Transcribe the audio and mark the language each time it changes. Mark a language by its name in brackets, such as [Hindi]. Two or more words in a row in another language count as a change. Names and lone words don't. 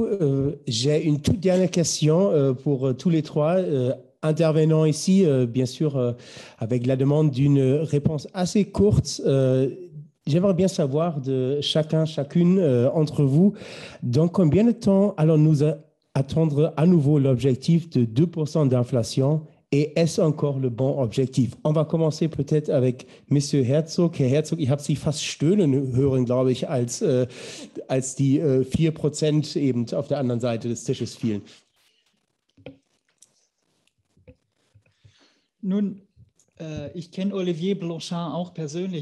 [French] J'ai une toute dernière question pour tous les trois intervenants ici, bien sûr, avec la demande d'une réponse assez courte. J'aimerais bien savoir de chacune entre vous, dans combien de temps allons-nous attendre à nouveau l'objectif de 2% d'inflation? Et est-ce encore le bon objectif? On va commencer peut-être avec Monsieur Herzog. [German] Herr Herzog, ich habe Sie fast stöhnen hören, glaube ich, als die 4% eben auf der anderen Seite des Tisches fielen. Nun, ich kenne Olivier Blanchard auch persönlich.